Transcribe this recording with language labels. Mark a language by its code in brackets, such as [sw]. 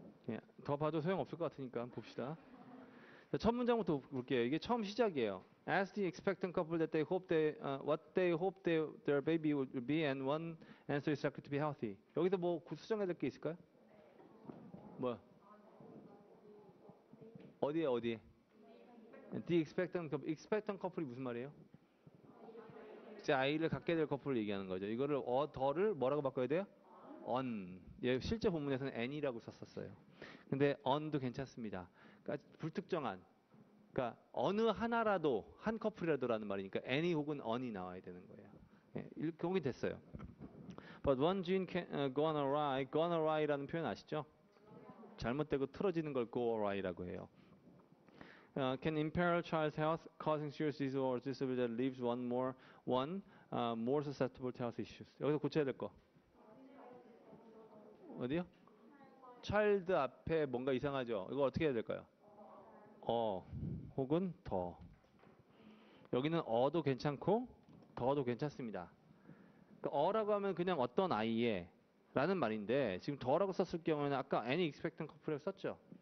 [ko] 예, 더 봐도 소용없을 것 같으니까 봅시다. 자, 첫 문장부터 볼게요. 이게 처음 시작이에요. [en] Ask the expectant couple that they hope what they hope their baby would be, and one answer is likely to be healthy. [ko] 여기서 뭐 수정해야 될 게 있을까요? 뭐 어디에? [en] The expectant couple [ko] 이 무슨 말이에요? 이제 아이를 갖게 될 커플을 얘기하는 거죠. 이거를 더를 뭐라고 바꿔야 돼요? [en] on. [ko] 예, 실제 본문에서는 an이라고 썼었어요. 근데 on도 괜찮습니다. 그러니까 불특정한. 그러니까 어느 하나라도 한 커플이라도라는 말이니까 any 혹은 on이 나와야 되는 거예요. 예, 이렇게 됐어요. [en] But one gene can gone awry라는 [ko] 표현 아시죠? 잘못되고 틀어지는 걸 go awry라고 해요. [en] Can imperil child's health, causing serious disease or disability that leaves one more susceptible to health issues. [ko] 여기서 고쳐야 될 거. 어디요? child 앞에 뭔가 이상하죠? 이거 어떻게 해야 될까요? 혹은 더. 여기는 어도 괜찮고 더도 괜찮습니다. 그러니까 어라고 하면 그냥 어떤 아이의 라는 말인데 지금 더라고 썼을 경우에는 아까 [en] any expectant couple [ko] 을 썼죠.